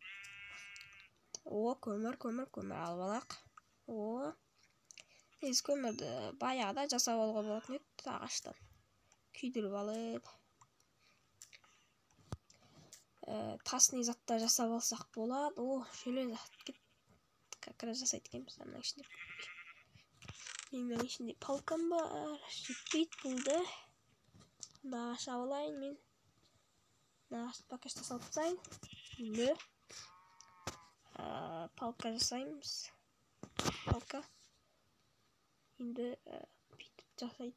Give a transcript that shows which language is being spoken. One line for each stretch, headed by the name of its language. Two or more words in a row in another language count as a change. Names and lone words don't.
Kazakh: О, көмір алып алақ. О, біз көмірді баяғыда жасап алуға болатын еді ағаштан. Күйдіріп алып. Тасный заттар жасап алсақ болады. О, железо.
Russian: Как раз
Kazakh: жасайды екенбіз. Мына ішінде. Менің ішінде палкам бар. Жетпейді болды. Ағаш алайын мен. Ағашты
Russian: пока что
Kazakh: салып тастайын. Енді палка жасаймыз. Палка. Енді бүйтіп жасайды.